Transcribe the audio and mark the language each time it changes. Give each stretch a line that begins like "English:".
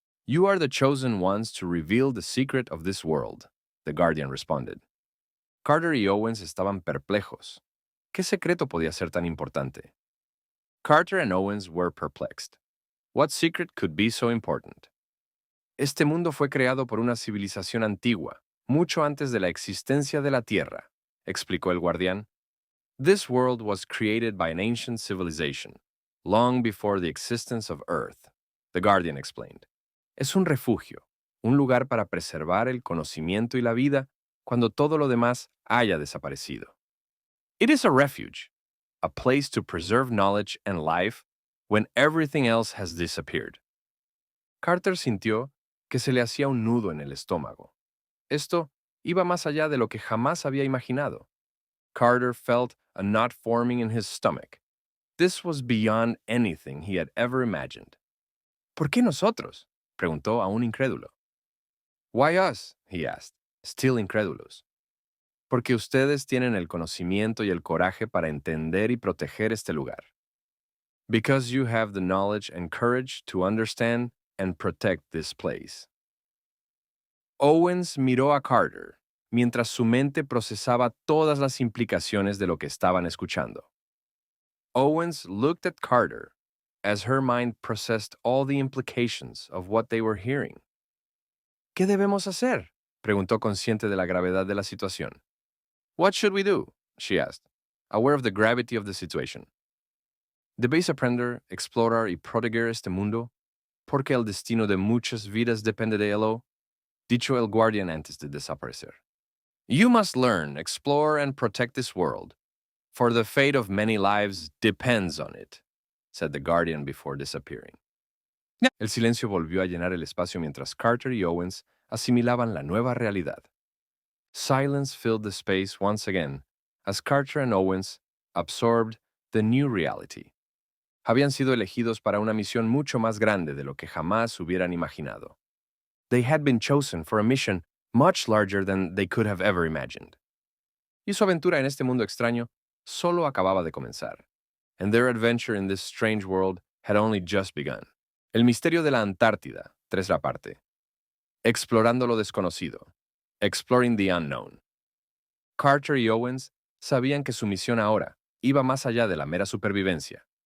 English: You are the chosen ones to reveal the secret of this world, the guardian responded.
Spanish: Carter y Owens estaban perplejos. ¿Qué secreto podía ser tan importante?
English: Carter and Owens were perplexed. What secret could be so important?
Spanish: Este mundo fue creado por una civilización antigua, mucho antes de la existencia de la Tierra, explicó el guardián.
English: This world was created by an ancient civilization, long before the existence of Earth, the guardian explained.
Spanish: Es un refugio, un lugar para preservar el conocimiento y la vida cuando todo lo demás haya desaparecido.
English: It is a refuge, a place to preserve knowledge and life when everything else has disappeared.
Spanish: Carter sintió que se le hacía un nudo en el estómago. Esto iba más allá de lo que jamás había imaginado.
English: Carter felt a knot forming in his stomach. This was beyond anything he had ever imagined.
Spanish: ¿Por qué nosotros? Preguntó aún incrédulo.
English: Why us? He asked, still incredulous.
Spanish: Porque ustedes tienen el conocimiento y el coraje para entender y proteger este lugar.
English: Because you have the knowledge and courage to understand and protect this place.
Spanish: Owens miró a Carter, mientras su mente procesaba todas las implicaciones de lo que estaban escuchando.
English: Owens looked at Carter as her mind processed all the implications of what they were hearing.
Spanish: ¿Qué debemos hacer? Preguntó consciente de la gravedad de la situación.
English: What should we do? She asked, aware of the gravity of the situation.
Spanish: ¿Debéis aprender, explorar y proteger este mundo? Porque el destino de muchas vidas depende de él, dicho el guardián antes de desaparecer.
English: You must learn, explore, and protect this world, for the fate of many lives depends on it, said the guardian before disappearing.
Spanish: El silencio volvió a llenar el espacio mientras Carter y Owens asimilaban la nueva realidad.
English: Silence filled the space once again as Carter and Owens absorbed the new reality.
Spanish: Habían sido elegidos para una misión mucho más grande de lo que jamás hubieran imaginado.
English: They had been chosen for a mission much larger than they could have ever imagined.
Spanish: Y su aventura en este mundo extraño solo acababa de comenzar.
English: And their adventure in this strange world had only just begun.
Spanish: El misterio de la Antártida, tercera parte. Explorando lo desconocido.
English: Exploring the unknown.
Spanish: Carter y Owens sabían que su misión ahora iba más allá de la mera supervivencia.